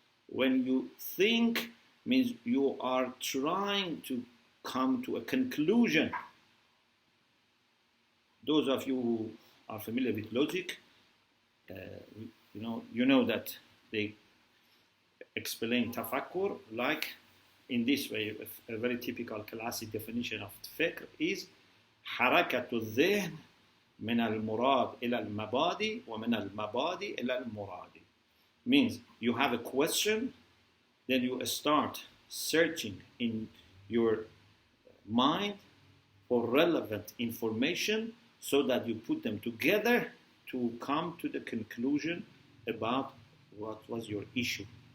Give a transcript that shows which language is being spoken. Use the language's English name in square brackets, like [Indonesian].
[English] When you think, means you are trying to come to a conclusion. Those of you who are familiar with logic, you know that they explain tafakkur like in this way. A very typical classic definition of fiqh is [Arabic] حركة الذهن من المراد إلى المبادئ ومن المبادئ إلى المراد. [English] Means you have a question, then you start searching in your mind for relevant information so that you put them together to come to the conclusion about what was your issue.